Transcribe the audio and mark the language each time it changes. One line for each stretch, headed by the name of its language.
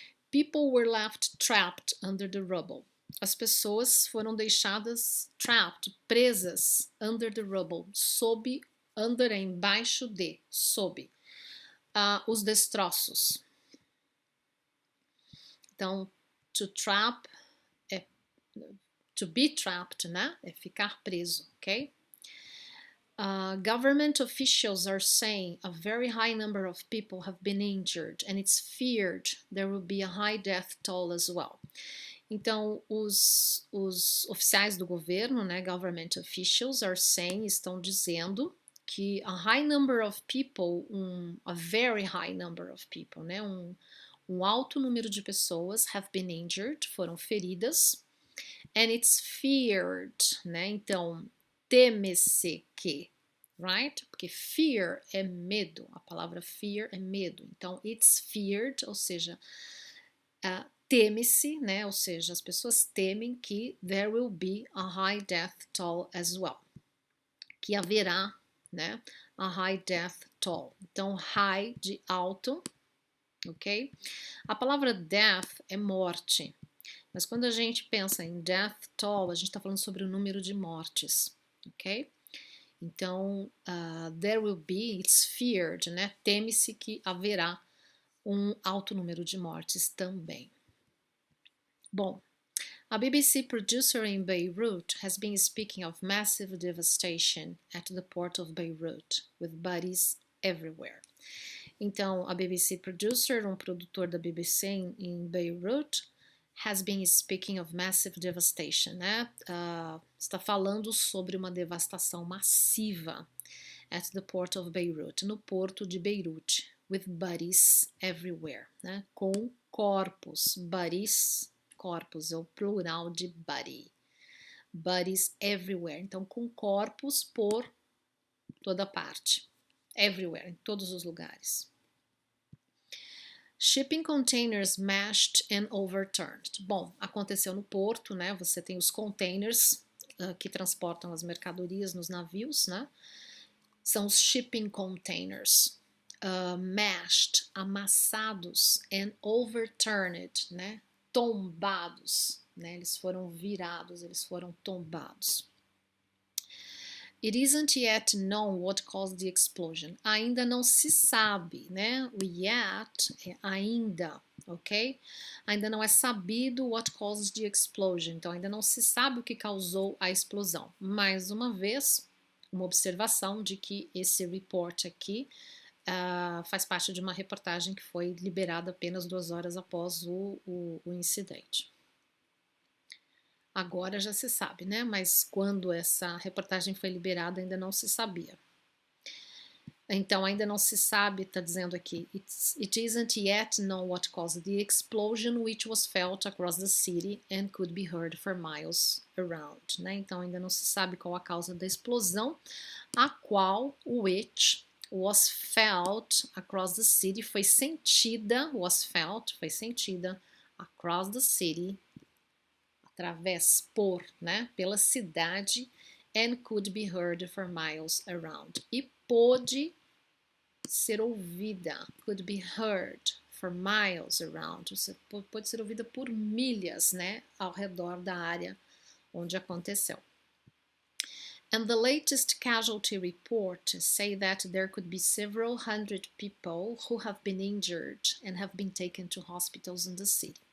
English: People were left trapped under the rubble.
Portuguese: As pessoas foram deixadas trapped, presas,
English: under the rubble,
Portuguese: sob, under é embaixo de, sob, os destroços. Então, to trap é to be trapped, né, é ficar preso, ok?
English: Government officials are saying a very high number of people have been injured and it's feared there will be a high death toll as well.
Portuguese: Então, os oficiais do governo,
English: né, government officials are saying,
Portuguese: estão dizendo que
English: a high number of people, a very high number of people, né,
Portuguese: um alto número de pessoas
English: have been injured,
Portuguese: foram feridas,
English: and it's feared, né,
Portuguese: então teme-se que,
English: right?
Portuguese: Porque fear é medo, a palavra fear é medo. Então,
English: it's feared,
Portuguese: ou seja, teme-se, né, ou seja, as pessoas temem que
English: there will be a high death toll as well,
Portuguese: que haverá, né,
English: a high death toll.
Portuguese: Então, high de alto, ok? A palavra death é morte, mas quando a gente pensa em death toll, a gente está falando sobre o número de mortes, ok?
English: Então, there will be, it's feared, né?
Portuguese: Teme-se que haverá um alto número de mortes também.
English: Bom, a BBC producer in Beirut has been speaking of massive devastation at the port of Beirut, with bodies everywhere. Então, a BBC producer,
Portuguese: um produtor da BBC em Beirut,
English: has been speaking of massive devastation, né?
Portuguese: Está falando sobre uma devastação massiva
English: at the port of Beirut,
Portuguese: no porto de Beirute,
English: with bodies everywhere,
Portuguese: né? Com corpos, bodies, corpos, é o plural de body,
English: bodies everywhere,
Portuguese: então com corpos por toda parte, everywhere, em todos os lugares.
English: Shipping containers smashed and overturned.
Portuguese: Bom, aconteceu no porto, né? Você tem os containers que transportam as mercadorias nos navios, né? São os shipping containers. Mashed, amassados, and overturned, né? Tombados, né? Eles foram virados, eles foram tombados.
English: It isn't yet known what caused the explosion.
Portuguese: Ainda não se sabe, né? O yet é ainda, ok? Ainda não é sabido
English: what caused the explosion.
Portuguese: Então, ainda não se sabe o que causou a explosão. Mais uma vez, uma observação de que esse report aqui faz parte de uma reportagem que foi liberada apenas 2 horas após o incidente. Agora já se sabe, né? Mas quando essa reportagem foi liberada ainda não se sabia. Então ainda não se sabe, está dizendo aqui,
English: it isn't yet known what caused the explosion which was felt across the city and could be heard for miles around, né?
Portuguese: Então ainda não se sabe qual a causa da explosão, a qual
English: which was felt across the city,
Portuguese: foi sentida,
English: was felt,
Portuguese: foi sentida
English: across the city,
Portuguese: através por, né, pela cidade,
English: and could be heard for miles around.
Portuguese: E pôde ser ouvida,
English: could be heard for miles around.
Portuguese: Você pode ser ouvida por milhas, né, ao redor da área onde aconteceu.
English: And the latest casualty report say that there could be several hundred people who have been injured and have been taken to hospitals in the city.